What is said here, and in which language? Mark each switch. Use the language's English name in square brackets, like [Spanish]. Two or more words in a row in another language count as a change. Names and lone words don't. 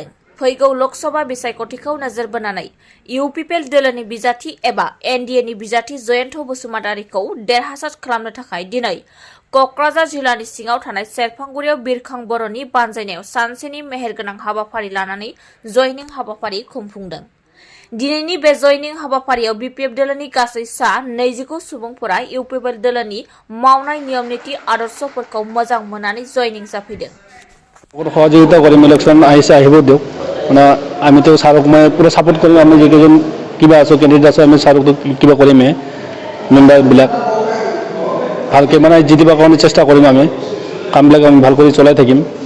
[Bodo] फैगौ लोकसभा बिसायख'थिखौ नोजोर बोनानै इउपिपिएल दोलोनि बिजाथि एबा एनडिएनि बिजाथि जयन्त बसुमतारीखौ देरहासार खालामनो थाखाय दिनै क'क्राझार जिल्लानि सिङाव थानाय सेरफांगुरियाव बिरखां बर'नि बानजायनायाव सानसेनि मेहेरगोनां हाबाफारि लानानै जयनिं हाबाफारि खुंफुंदों। दिनैनि बे जयनिं हाबाफारियाव बिपिएफ दोलोनि गासै सा 29 सुबुंफोरा इउपिपिएल दोलोनि मावनाय नियम नीति आदर्शफोरखौ मोजां मोननानै जयनिं जाफैदों। [Assamese] সহযোগিতা কৰিম ইলেকশ্যন আহিব দিয়ক মানে আমিতো ছাৰক মই পুৰা ছাপোৰ্ট কৰিম। আমি যিকেইজন কিবা আছোঁ কেণ্ডিডেট আছোঁ আমি ছাৰকতো কিবা কৰিমেই মেম্বাৰবিলাক ভালকৈ মানে জিতিবৰ কাৰণে চেষ্টা কৰিম। আমি কামবিলাক আমি ভাল কৰি চলাই থাকিম।